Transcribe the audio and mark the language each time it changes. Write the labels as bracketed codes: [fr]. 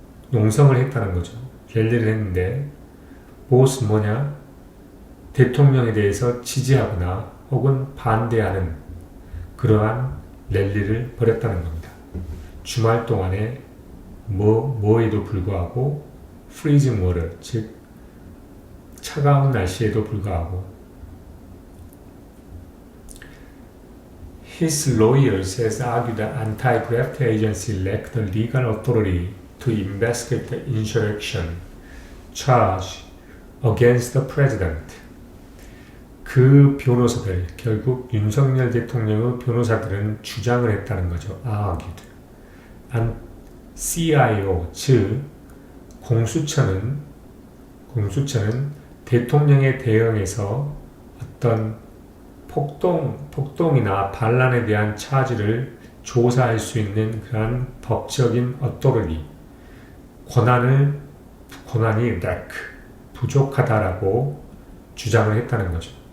[ko] 농성을 했다는 거죠. 랠리를 했는데 무엇은 뭐냐? 대통령에 대해서 지지하거나 혹은 반대하는 그러한 랠리를 벌였다는 겁니다. 주말 동안에 뭐에도 불구하고 [en] freezing water, [ko] 즉 차가운 날씨에도 불구하고 [en] His lawyers has argued that anti-graft agency lacked the legal authority to investigate the insurrection charge against the president. [ko] 그 변호사들, 결국 윤석열 대통령의 변호사들은 주장을 했다는 거죠. [en] argued. [ko] CIO, 즉 공수처는 대통령에 대응해서 어떤 폭동이나 반란에 대한 차지를 조사할 수 있는 그런 법적인 authority, 권한이 lack, 부족하다라고 주장을 했다는 거죠.